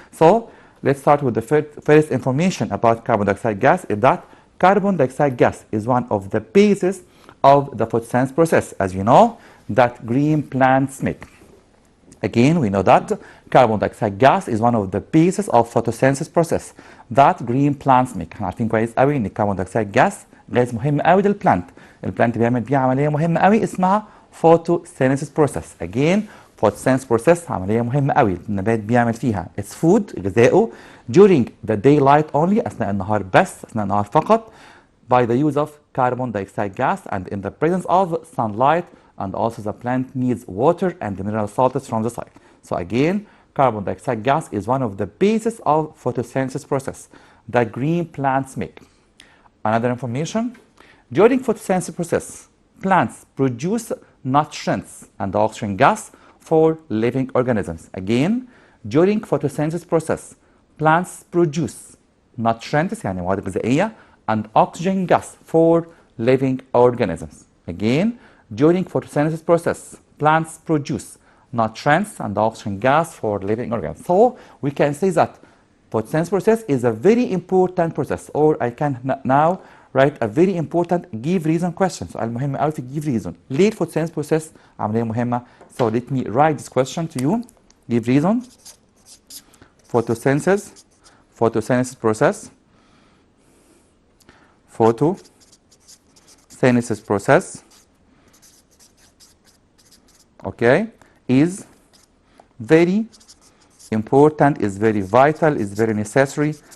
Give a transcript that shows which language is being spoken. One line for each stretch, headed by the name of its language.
English: So let's start with the first information about carbon dioxide gas, is that carbon dioxide gas is one of the bases of the photosynthesis process, as you know, that green plants make. Again, we know that carbon dioxide gas is one of the bases of photosynthesis process that green plants make.
Arabic: احنا عارفين كويس قوي ان الكربون دايوكسيد جاس غاز مهم قوي للبلانت. البلانت بيعمل بيها عمليه مهمه قوي اسمها
English: photosynthesis process. Again, photosynthesis process
Arabic: عمليه مهمه قوي النبات بيعمل فيها
English: its food
Arabic: غذائه
English: during the daylight only
Arabic: اثناء النهار بس، اثناء النهار فقط،
English: by the use of carbon dioxide gas and in the presence of sunlight, and also the plant needs water and the mineral salts from the soil. So again, carbon dioxide gas is one of the bases of photosynthesis process that green plants make. Another information, during photosynthesis process, plants produce nutrients and oxygen gas for living organisms. Again, during photosynthesis process, plants produce nutrients
Arabic: يعني مواد غذائية
English: and oxygen gas for living organisms. Again, during photosynthesis process, plants produce nutrients and oxygen gas for living organisms. So we can say that photosynthesis process is a very important process, or I can now write a very important give reason question.
Arabic: So المهم قوي في
English: give reason.
Arabic: ليه
English: photosynthesis process
Arabic: عملية مهمة?
English: So let me write this question to you. Give reason. Photosynthesis process. Photosynthesis process. Okay, is very important, is very vital, is very necessary.